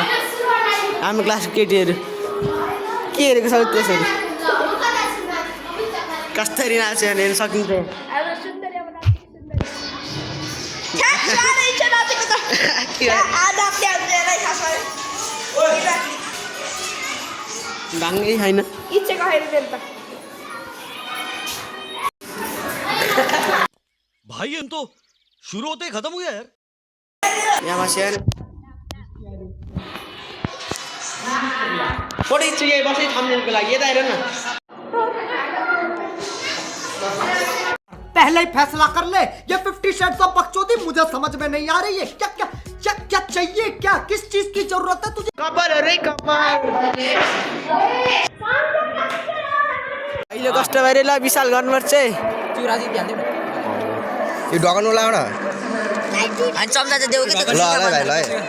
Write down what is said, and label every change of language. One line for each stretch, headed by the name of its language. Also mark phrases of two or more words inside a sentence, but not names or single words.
Nepali: हाम्रो क्लासको केटीहरू के हेरेको छ त्यसरी कसरी नाच्यो भने हेर्न सकिन्छ। ढङ्गै छैन।
Hindi: भाई हम तो शुरू होते ही खत्म हो गया यार।
Nepali: यहाँ बसेर फोटो खिच्छु यही बसै थम्बनेलको लागि। यता हेर न।
Hindi: पहले ही फैसला कर ले। ये 50
English: shades of
Hindi: बकचोदी मुझे समझ में नहीं आ रही है। क्या चाहिए? क्या किस चीज की जरूरत है तुझे?
Nepali: कपाल रे कपाल। अहिले कष्ट भएर ल विशाल गर्नुपर्छ। यो ढकनु लाउ न। अनि चम्चा चाहिँ देऊ कि त। ल भाइ ल।